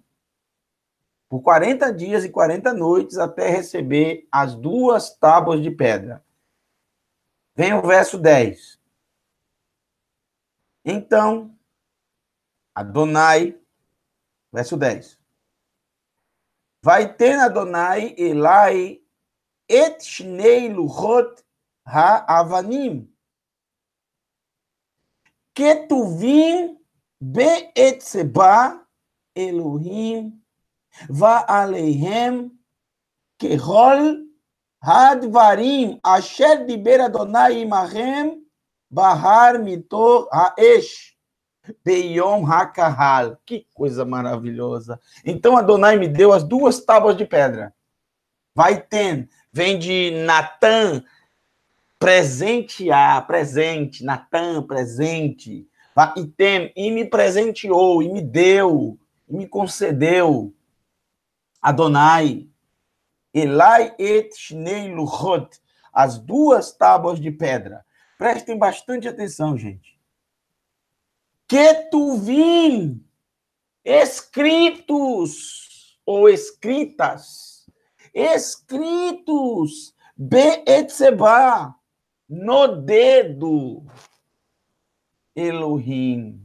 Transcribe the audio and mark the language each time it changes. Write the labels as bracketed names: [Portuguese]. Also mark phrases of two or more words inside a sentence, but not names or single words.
[Portuguese] Por 40 dias e 40 noites até receber as 2 tábuas de pedra. Vem o verso 10. Então, Adonai, verso 10. [Hebrew] ויתן יהוה אלי את שני לוחות האבנים. כתובים באצבע אלוהים ועליהם ככל הדברים אשר דיבר יהוה עמכם בהר מתוך האש ביום הקהל. [Portuguese] Que coisa maravilhosa. Então Adonai me deu as 2 tábuas de pedra. Vai ter, vem de Natan, presentear, presente, Natan, presente. E tem, e me presenteou, e me deu, e me concedeu. [Hebrew] יהוה אלי את שני לוחות, [Portuguese] as 2 tábuas de pedra. Prestem bastante atenção, gente. Ketuvim, escritos, ou escritas, escritos, be'etzeba, no dedo, Elohim.